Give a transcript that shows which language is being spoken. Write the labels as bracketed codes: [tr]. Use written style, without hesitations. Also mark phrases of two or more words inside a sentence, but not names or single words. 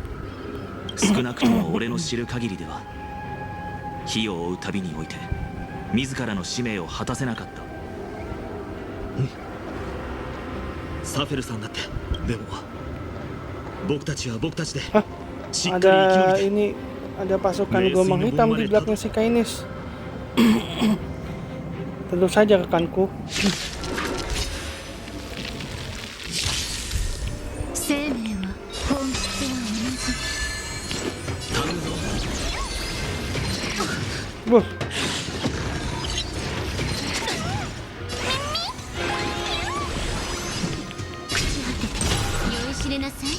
[ja] 少なくとも俺の知る限りでは火を追う旅において自らの使命を果たせなかった。サフェルさんだって。でも僕たちは僕たちで Hah? しっかり生き延 [id] Ada [ja] びて [id] ini, ada pasukan gelombang hitam di belakang si Kainis. Tentu saja rekanku. [ja] 生命は本質は頼むぞ。 [id] Bos, [ja] 酔いしれなさい。